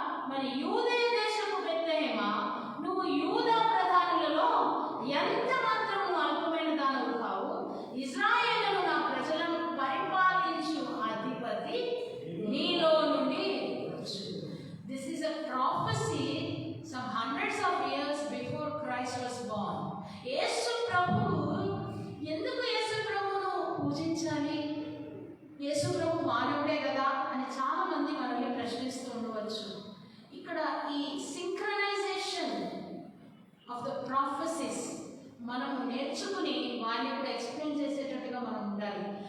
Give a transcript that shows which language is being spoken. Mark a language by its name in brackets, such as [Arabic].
[Telugu] మరి యూదయ దేశపు బెత్లెహేమా, నువ్వు యూదా ప్రధానులలో ఎంత మాత్రం అల్పమైన దానవు కావు. ఇశ్రాయేలును నా ప్రజలను పరిపాలించు అధిపతి నీలో నుండి. [English] This is a prophecy some hundreds of years before Christ was born. [Telugu] యేసు ప్రభువు, ఎందుకు యేసు ప్రభువును పూజించాలి? యేసు ప్రభు మానవుడే కదా అని చాలా మంది మనల్ని ప్రశ్నిస్తూ ఉండవచ్చు. ఇక్కడ ఈ [English] synchronization of the prophecies [Telugu] మనము నేర్చుకుని వారిని కూడా ఎక్స్ప్లెయిన్ చేసేటట్టుగా మనం ఉండాలి.